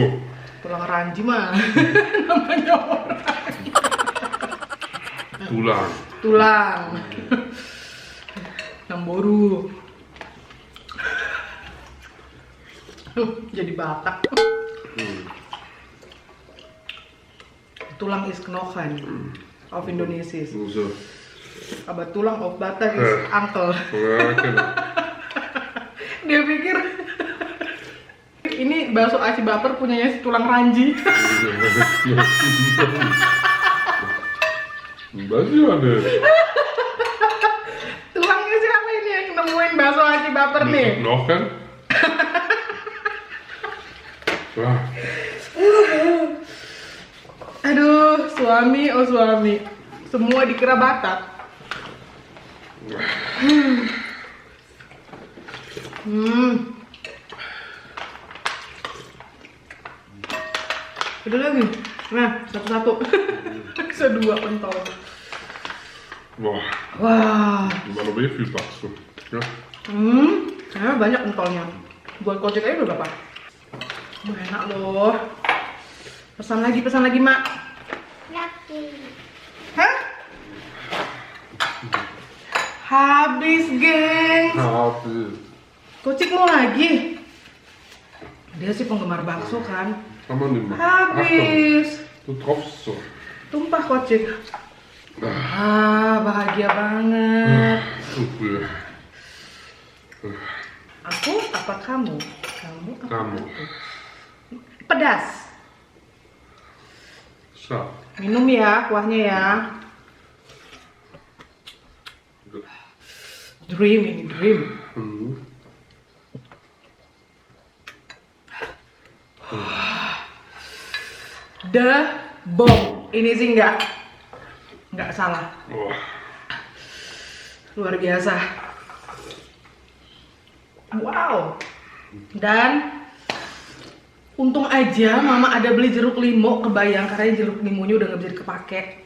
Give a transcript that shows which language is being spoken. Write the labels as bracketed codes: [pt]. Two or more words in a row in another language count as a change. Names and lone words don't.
[id] Tulang ranji mah namanya orang. Tulang. Tulang. Namboru. Jadi Batak. [de] Tulang is knochen auf Indonesisch. So. [en] Aber tulang of Batak is uncle. [de] Ja, genau. [id] Dia pikir ini bakso aci baper punyanya si tulang ranji. Masih ada. Tulangnya siapa ini yang nemuin bakso aci baper nih? Noch kan? Wah. Aduh, suami, oh suami. Semua dikira Batak. Udah lagi. Nah, satu-satu. Kedua pentol. Boah. Wah. [de] War noch viel Bakso. Ja. [id] Kayaknya banyak pentolnya. Buat kocek aja udah berapa? Enak loh. Pesan lagi, Mak. Laki. Hah? Habis, geng. Habis. Kocik mau lagi? Dia sih penggemar bakso kan? [de] Kann man nicht machen. [id] Habis. [de] Du tropfst so. [id] Tumpah kocik. Bahagia banget. Super. Aku apa kamu? Kamu apa Kamu. aku? Pedas. So. Minum ya kuahnya ya. Good. Dream ini dream. Hmm. [en] The bomb. [id] Ini sih nggak salah. Wah. Luar biasa. Wow. Dan untung aja mama ada beli jeruk limau, kebayang karena jeruk limunya udah nggak bisa dikepake.